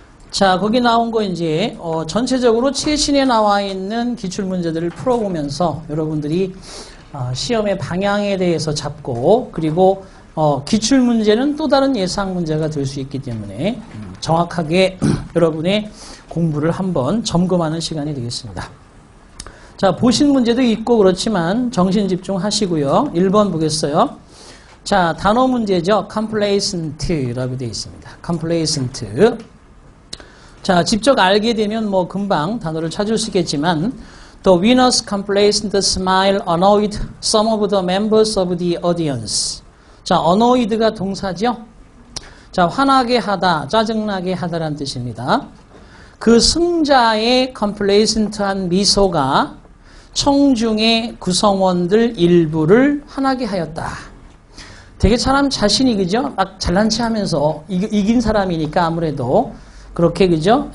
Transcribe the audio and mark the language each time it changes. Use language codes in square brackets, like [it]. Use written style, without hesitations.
[ko] 자, 거기 나온 거 이제 전체적으로 최신에 나와 있는 기출문제들을 풀어보면서 여러분들이 시험의 방향에 대해서 잡고, 그리고 기출문제는 또 다른 예상문제가 될 수 있기 때문에 정확하게 여러분의 공부를 한번 점검하는 시간이 되겠습니다. 자, 보신 문제도 있고 그렇지만 정신 집중하시고요. 1번 보겠어요. 자, 단어 문제죠. complacent라고 되어 있습니다. [en] complacent. [ko] 자, 직접 알게 되면 뭐 금방 단어를 찾을 수 있겠지만 [en] The winners complacent smile annoyed some of the members of the audience. [ko] 자, annoyed가 동사죠. 자, 화나게 하다, 짜증나게 하다라는 뜻입니다. 그 승자의 complacent한 미소가 청중의 구성원들 일부를 화나게 하였다. 되게 사람 자신이 그죠? 막 잘난 체 하면서 이긴 사람이니까 아무래도 그렇게 그죠?